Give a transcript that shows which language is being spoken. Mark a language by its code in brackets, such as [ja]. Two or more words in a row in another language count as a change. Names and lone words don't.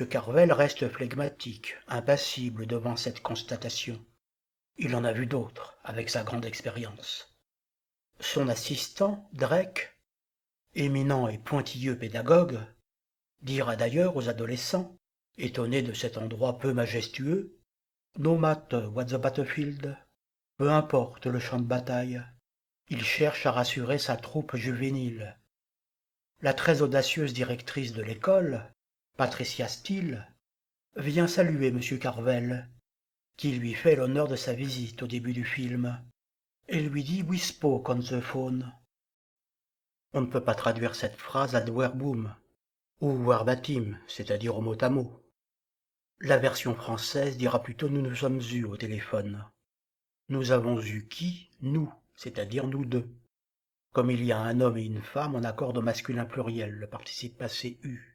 [fr] Carvel reste flegmatique, impassible devant cette constatation. Il en a vu d'autres, avec sa grande expérience. Son assistant, Drake, éminent et pointilleux pédagogue, dira d'ailleurs aux adolescents, étonnés de cet endroit peu majestueux, « [en] No matter what the battlefield », [fr] peu importe le champ de bataille, il cherche à rassurer sa troupe juvénile. La très audacieuse directrice de l'école, Patricia Steele, vient saluer M. Carvel, qui lui fait l'honneur de sa visite au début du film, et lui dit « [en] We spoke on the phone ». [fr] On ne peut pas traduire cette phrase [la] ad verbum, [fr] ou verbatim, c'est-à-dire au mot à mot. La version française dira plutôt « nous nous sommes eus au téléphone ». Nous avons eu qui? Nous, c'est-à-dire nous deux. Comme il y a un homme et une femme, on accorde au masculin pluriel le participe passé eu.